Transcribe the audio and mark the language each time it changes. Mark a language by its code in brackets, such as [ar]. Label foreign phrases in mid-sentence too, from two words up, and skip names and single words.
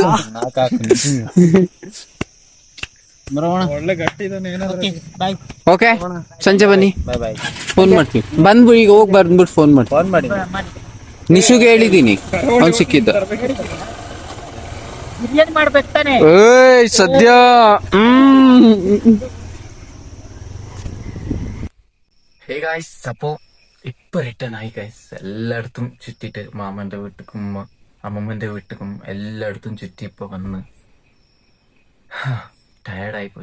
[kn] ಒಳ್ಳೆ ಗಟ್ಟಿ ಇದಾನೆ. ಬಾಯ್. ಓಕೆ, ಸಂಜೆ ಬನ್ನಿ, ಫೋನ್ ಮಾಡ್ತೀವಿ. ಬಂದ್ಬಿಟ್ಟು ಈಗ ಹೋಗಿ ಬಂದ್ಬಿಟ್ಟು ಫೋನ್ ಮಾಡಿ. ನಿಶುಗೆ ಹೇಳಿದೀನಿ, ಅವ್ನು ಸಿಕ್ಕಿದ್ದ. ಬಿರಿಯಾನಿ ಮಾಡ್ಬೇಕು ತಾನೆ. ಏಯ್ ಸದ್ಯ [en] hey guys, [ml] അപ്പോ ഇപ്പൊ റിട്ടേൺ ആയി ഗായ്സ്. എല്ലായിടത്തും ചുറ്റിട്ട് മാമന്റെ വീട്ടിലും അമ്മമ്മന്റെ വീട്ടിലും എല്ലായിടത്തും ചുറ്റി ഇപ്പൊ വന്ന് ടയർഡായി പോയി.